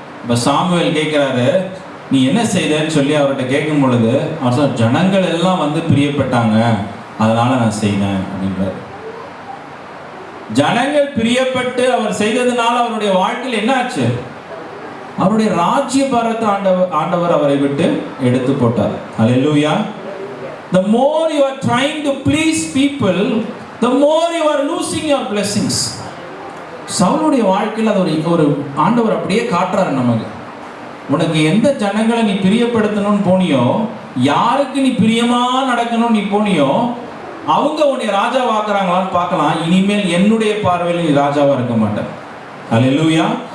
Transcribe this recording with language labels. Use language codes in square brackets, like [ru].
[ta] இப்ப சாமுவேல் கேட்கிறாரு, நீ என்ன செய்தன்னு சொல்லி அவர்கிட்ட கேட்கும் பொழுது அவர் சொல்ற, ஜனங்கள் எல்லாம் வந்து பிரியப்பட்டாங்க, அதனால நான் செய்தேன் அப்படின்றார். ஜனங்கள் பிரியப்பட்டு அவர் செய்ததுனால அவருடைய வாழ்க்கையில் என்ன ஆச்சு, அவருடைய ராஜ்ய பாரத்தை ஆண்டவர் அவரை விட்டு எடுத்து போட்டார். அல்லேலூயா. [en] The more you are trying to please people, the more you are losing your blessings. [ta] சவுலுடைய வாழ்க்கையில் அது ஒரு ஆண்டவர் அப்படியே காட்டுறாரு நமக்கு. உனக்கு எந்த ஜனங்களை நீ பிரியப்படுத்தணும்னு போனியோ, யாருக்கு நீ பிரியமா நடக்கணும்னு நீ போனியோ, அவங்க உன்னை ராஜாவாக்குறாங்களான்னு பார்க்கலாம். இனிமேல் என்னுடைய பார்வையில் நீ ராஜாவா இருக்க மாட்டேன். அல்லேலூயா.